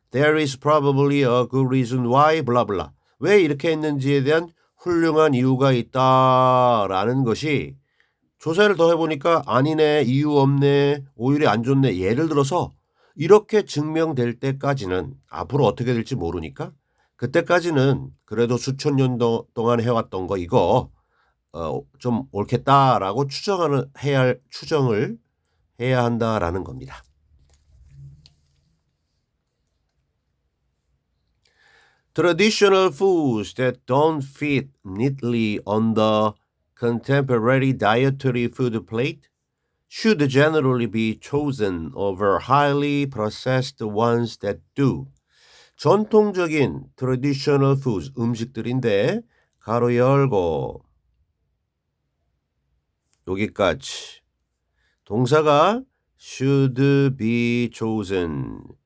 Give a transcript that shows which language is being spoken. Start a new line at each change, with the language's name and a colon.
English: There is probably a good reason why blah blah.
Korean: 왜 이렇게 했는지에 대한 훌륭한 이유가 있다라는 것이 조사를 더 해보니까 아니네, 이유 없네, 오히려 안 좋네. 예를 들어서 이렇게 증명될 때까지는 앞으로 어떻게 될지 모르니까 그때까지는 그래도 수천 년 동안 해왔던 거 이거 좀 옳겠다라고 추정을 해야 한다라는 겁니다.
English: Traditional foods that don't fit neatly on the contemporary dietary food plate should generally be chosen over highly processed ones that do.
Korean: 전통적인 traditional foods 음식들인데 가로 열고 여기까지 동사가
English: should be chosen.